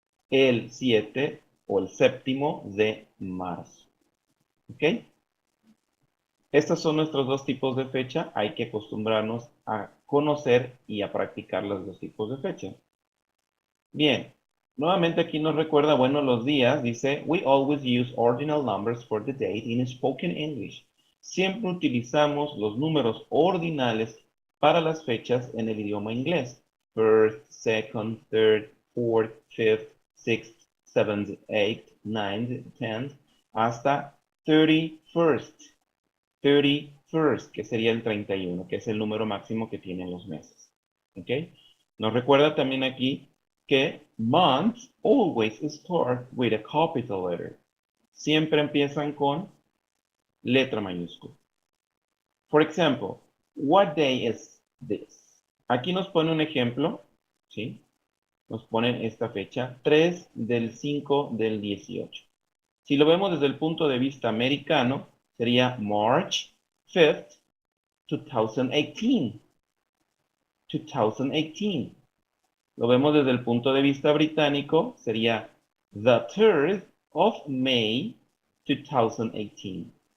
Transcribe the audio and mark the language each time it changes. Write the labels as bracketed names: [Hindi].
[Spanish] El 7 o el séptimo de marzo. ¿Ok? Estos son nuestros dos tipos de fecha. Hay que acostumbrarnos a conocer y a practicar los dos tipos de fecha. Bien, nuevamente aquí nos recuerda, bueno, los días. [English] Dice, we always use ordinal numbers for the date in spoken English. [Spanish] Siempre utilizamos los números ordinales para las fechas en el idioma inglés. [English] First, second, third, fourth, fifth, sixth, seventh, eighth, ninth, tenth, hasta 31st. [Spanish] 31st, que sería el 31, que es el número máximo que tienen los meses. ¿Ok? Nos recuerda también aquí que [English] months always start with a capital letter. [Spanish] Siempre empiezan con letra mayúscula. [English] For example, what day is this? [Spanish] Aquí nos pone un ejemplo, ¿sí? Nos ponen esta fecha, 3 del 5 del 18. Si lo vemos desde el punto de vista americano, sería [English] March 5th, 2018. [Spanish] 2018. Lo vemos desde el punto de vista británico, sería [English] the 3rd of May 2018.